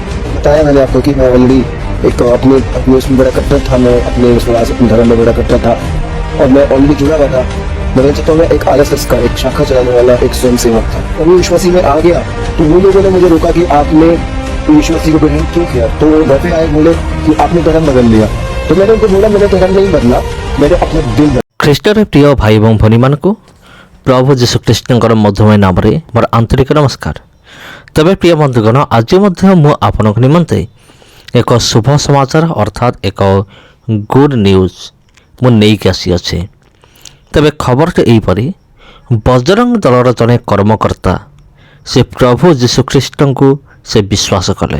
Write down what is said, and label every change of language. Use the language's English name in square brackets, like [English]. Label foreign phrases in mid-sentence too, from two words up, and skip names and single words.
[Hindi] बताया मैंने आपको कि मैं ऑलरेडी एक अपने उसमें बड़ा कट्टर था, मैं अपने विश्वास अपने धर्म में बड़ा कट्टर था और मैं ऑलरेडी जुड़ा हुआ था। मैं चाहता हूँ मैं एक RSS का एक शाखा चलाने वाला एक स्वयं सेवक था। और यीशु मसीह में आ गया तो वो लोगों ने मुझे रोका कि आपने यीशु मसीह को ग्रहण क्यों किया। तो वो घर पे आए, बोले कि आपने धर्म बदल लिया। तो मैंने उनको बोला मैंने धर्म नहीं बदला, मैंने अपने दिल बदला। [Odia] ଖ୍ରୀଷ୍ଟରେ ପ୍ରିୟ ଭାଇ ଏବଂ ଭଉଣୀମାନଙ୍କୁ ପ୍ରଭୁ ଯୀଶୁଖ୍ରୀଷ୍ଟଙ୍କର ମଧୁମୟ ନାମରେ ମୋର ଆନ୍ତରିକ ନମସ୍କାର। ତେବେ ପ୍ରିୟ ବନ୍ଧୁଗଣ, ଆଜି ମଧ୍ୟ ମୁଁ ଆପଣଙ୍କ ନିମନ୍ତେ ଏକ ଶୁଭ ସମାଚାର ଅର୍ଥାତ୍ ଏକ [English] good news [Odia] ମୁଁ ନେଇକି ଆସିଅଛି। ତେବେ ଖବରଟି ଏହିପରି, ବଜରଙ୍ଗ ଦଳର ଜଣେ କର୍ମକର୍ତ୍ତା ସେ ପ୍ରଭୁ ଯୀଶୁଖ୍ରୀଷ୍ଟଙ୍କୁ ସେ ବିଶ୍ୱାସ କଲେ।